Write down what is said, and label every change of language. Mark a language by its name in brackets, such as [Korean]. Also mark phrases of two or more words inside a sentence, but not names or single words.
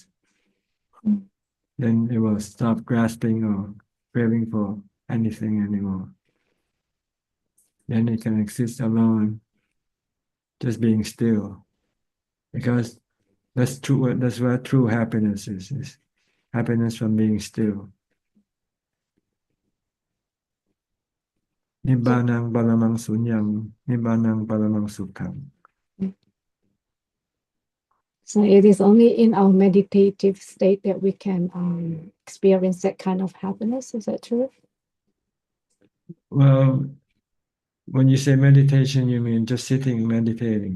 [English] Then it will stop grasping or craving for anything anymore. then it can exist alone, just being still. Because that's true. That's where true happiness is happiness from being still. [Pali] Nibbanang paramang sunyam, nibbanang paramang sukham. [English] So it is only in our meditative state that we can experience that kind of happiness. Is that true? Well, when you say meditation, you mean just sitting meditating.